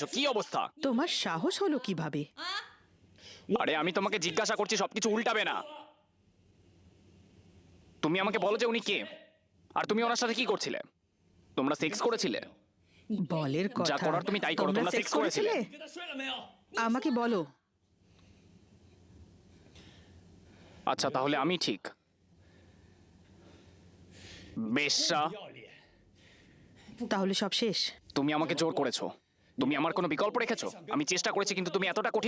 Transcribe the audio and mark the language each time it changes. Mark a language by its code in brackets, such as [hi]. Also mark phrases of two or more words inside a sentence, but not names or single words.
[bn] কি অবস্থা? তোমার সাহস হলো কিভাবে? আরে আমি তোমাকে জিজ্ঞাসা করছি, সবকিছু উল্টাবে না। তুমি আমাকে বলো যে উনি কে, আর তুমি ওনার সাথে কি করছিলে? তোমরা সেক্স করেছিলে? বলের যা কথা। করার তুমি তাই করো। তোমরা সেক্স সেক্স করেছিলে? [zh] 跟他睡了没有？ [bn] আমাকে বলো। আচ্ছা, তাহলে আমি ঠিক। বেশ্যা, [zh] 不要脸！ [bn] তাহলে সব শেষ। তুমি আমাকে জোর করেছো। তুমি আমার কোনো বিকল্প রেখেছো? আমি চেষ্টা করেছি, কিন্তু তুমি এতটা কঠিন।